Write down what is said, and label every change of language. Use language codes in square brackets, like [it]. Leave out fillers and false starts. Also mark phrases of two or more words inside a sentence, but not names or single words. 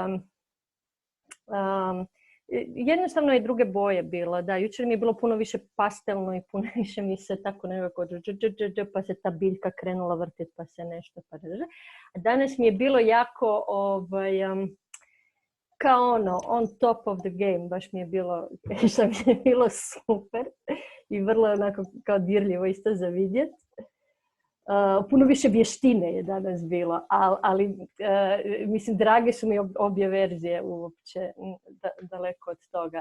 [hr] jednostavno je druge boje bilo, da, jučer mi je bilo puno više pastelno i puno više mi se tako nekako pa se ta biljka krenula vrtiti pa se nešto pa a danas mi je bilo jako kao [en] on top of the game, [hr] baš mi je bilo, što mi je bilo super i vrlo onako kao dirljivo isto za vidjeti. Puno više vještine je danas bilo, ali mislim, drage su mi obje verzije uopće, daleko od toga.